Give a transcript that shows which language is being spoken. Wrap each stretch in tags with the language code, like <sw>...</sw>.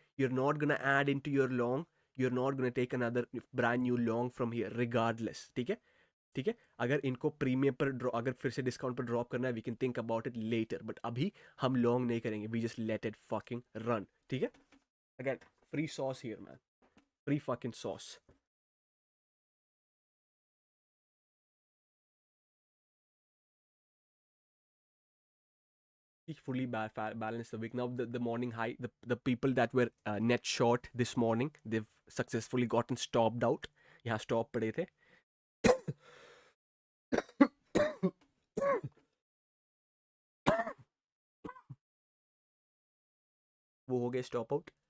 <en>You're not gonna add into your long. You're not gonna take another brand new long from here, regardless.</en> <hi>ठीक है? ठीक है, अगर इनको प्रीमियम पर अगर फिर से डिस्काउंट पर ड्रॉप करना है,</hi> <en>we can think about it later,</en> <hi>but अभी हम लॉन्ग नहीं करेंगे,</hi> <en>We just let it fucking run.</en> <hi>ठीक है,</hi> <en>Again free sauce here man, free fucking sauce. Fully balanced the week. Now the morning high, the people that were net short this morning, they've successfully gotten stopped out.</en> <hi>यहाँ stop पड़े थे. वो हो गए stop out.</hi>